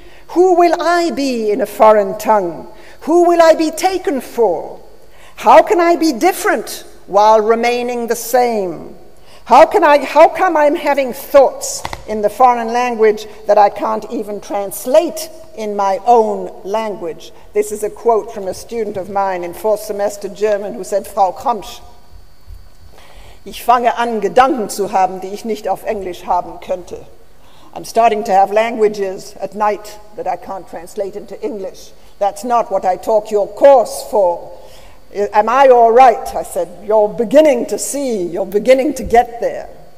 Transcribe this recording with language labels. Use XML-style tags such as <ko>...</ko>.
<en>Who will I be in a foreign tongue? Who will I be taken for? How can I be different while remaining the same? How come I'm having thoughts in the foreign language that I can't even translate in my own language? This is a quote from a student of mine in fourth semester German who said, Frau Kramsch,</en> <de>ich fange an, Gedanken zu haben, die ich nicht auf Englisch haben könnte.</de> <en>I'm starting to have languages at night that I can't translate into English. That's not what I took your course for. Am I all right? I said, you're beginning to see, you're beginning to get there.</en>